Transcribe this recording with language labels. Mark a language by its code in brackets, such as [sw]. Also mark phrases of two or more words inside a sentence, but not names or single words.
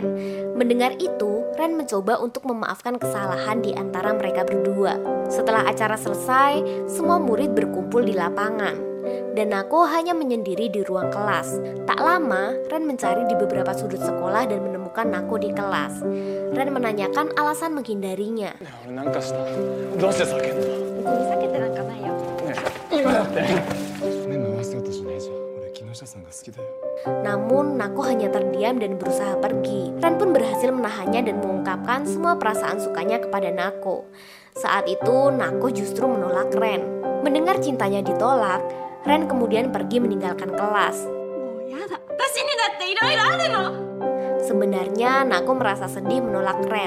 [id] Mendengar itu, Ren mencoba untuk memaafkan kesalahan di antara mereka berdua. Setelah acara selesai, semua murid berkumpul di lapangan. Dan Nako hanya menyendiri di ruang kelas. Tak lama, Ren mencari di beberapa sudut sekolah dan menemukan Nako di kelas. Ren menanyakan alasan menghindarinya. [ja] どうして叫んだ避けてなんかないよ。今だって目回すことじゃないじゃん俺木下さんが好きだよ [id] Namun Nako hanya terdiam dan berusaha pergi. Ren pun berhasil menahannya dan mengungkapkan semua perasaan sukanya kepada Nako. Saat itu Nako justru menolak Ren. Mendengar cintanya ditolak, Ren kemudian pergi meninggalkan kelas. Sebenarnya Nako merasa sedih menolak Ren.